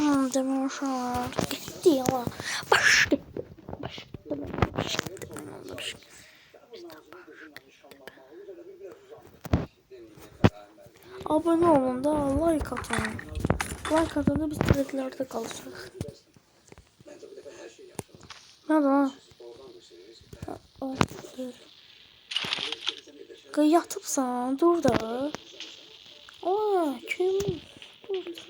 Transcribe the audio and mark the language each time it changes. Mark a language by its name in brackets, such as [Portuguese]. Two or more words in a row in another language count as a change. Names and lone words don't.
[Azerbaijani] deme uşaqlar. Getdi ama. Başqa. Abone olun da like atın. [Turkish] Like atın da biz threadlerde kalacağız. [Azerbaijani] Hadi ha. Yatıbsan dur da. Aa kim? Dur.